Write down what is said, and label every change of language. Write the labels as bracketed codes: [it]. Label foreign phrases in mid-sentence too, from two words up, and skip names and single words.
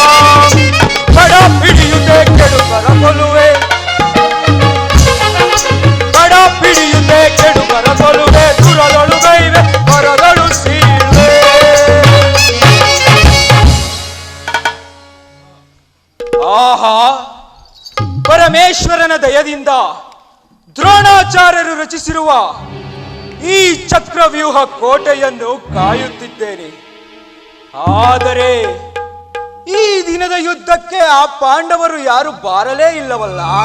[kn] ಬಡ ಪಿಡಿಯುತ್ತೆ ಕೆಡುಕರ ಕೊಲುವೆ, ಬಡ ಪಿಡಿಯುತ್ತೆ ಕೆಡುಕರ ಕೊಲುವೆ. ದುರದೊಳುಗೈವೆ ಬರದಳು ಸೀಳ್ವೆ. ಆಹಾ, ಪರಮೇಶ್ವರನ ದಯದಿಂದ ದ್ರೋಣಾಚಾರ್ಯರು ರಚಿಸಿರುವ ಈ ಚಕ್ರವ್ಯೂಹ ಕೋಟೆಯನ್ನು ಕಾಯುತ್ತಿದ್ದೇನೆ. ಆದರೆ ಈ ದಿನದ ಯುದ್ಧಕ್ಕೆ ಆ ಪಾಂಡವರು ಯಾರು ಬಾರಲೇ ಇಲ್ಲವಲ್ಲ.